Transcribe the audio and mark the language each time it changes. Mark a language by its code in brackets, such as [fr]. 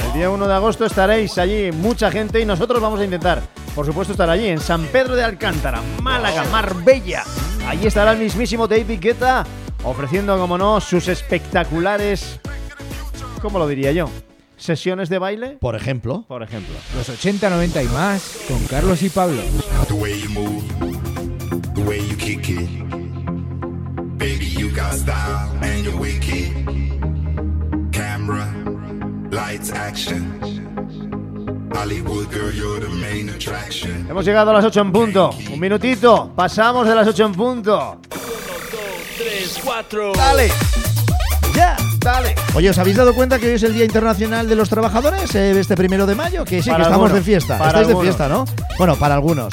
[es] El día 1 de agosto estaréis allí mucha gente y nosotros vamos a intentar, por supuesto, estar allí en San Pedro de Alcántara, Málaga, Marbella. Allí estará el mismísimo David Guetta ofreciendo, como no, sus espectaculares, ¿cómo lo diría yo? ¿Sesiones de baile? Por ejemplo. Por ejemplo. Los 80, 90 y más con Carlos y Pablo. [en] The way you move, the way you kick it. Baby, you got style and you're wicked. Camera, lights, action. Hollywood girl, you're the main attraction. [es] Hemos llegado a las 8 en punto. Un minutito, pasamos de las 8 en punto. 1, 2, 3, 4. ¡Dale! ¡Ya! Yeah. Dale. Oye, ¿os habéis dado cuenta que hoy es el Día Internacional de los Trabajadores? Este primero de mayo, que sí, para que algunos. Estamos de fiesta. Para estáis algunos. De fiesta, ¿no? Bueno, para algunos.